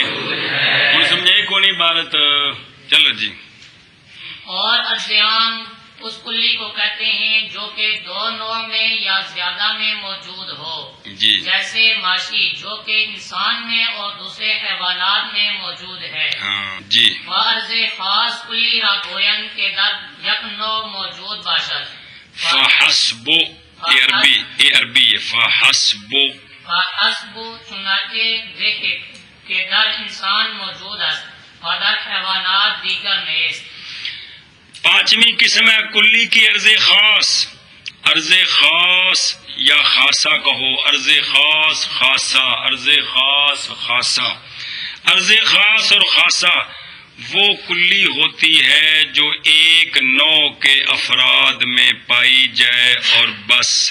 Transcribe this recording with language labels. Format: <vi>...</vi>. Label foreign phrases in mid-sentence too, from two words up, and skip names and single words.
<ur>سمجھے کون عبارت؟ چلو جی. اور عرض عام اس کلی کو کہتے ہیں جو کہ 2 نوع میں یا زیادہ میں موجود ہو. جی. جیسے معاشی جو کہ انسان میں اور دوسرے حیوانات میں موجود ہے. ہاں جی.</ur> <fa>عرض خاص کلی را گوین کے در یک نوع موجود باشد.</fa> <ur>فحسب، یہ عربی ہے. فحسب چنانچہ دیکھے کہ</ur> <fa>در انسان موجود است اور در حیوانات دیگر نیست.</fa> <ur>5ویں قسم ہے کلی کی عرض خاص. عرض خاص یا خاصہ کہو، عرض خاص، خاصہ، عرض خاص، خاصہ. عرض خاص اور خاصہ وہ کلی ہوتی ہے جو ایک نوع کے افراد میں پائی جائے اور بس.</ur>